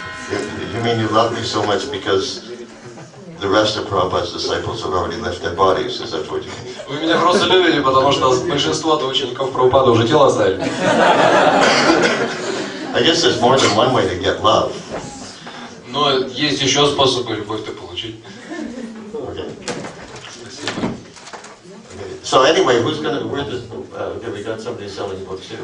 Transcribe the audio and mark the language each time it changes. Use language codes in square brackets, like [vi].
[en] You mean you love me so much because the rest of Prabhupada's disciples have already left their bodies? Is that what you mean? [ru] Вы меня просто любите, потому что большинство учеников Прабхупады уже тело оставили. [en] I guess there's more than one way to get love. [ru] Но есть еще способы любовь-то получить. [en] Okay. So anyway, who's gonna? Okay, we got somebody selling books here.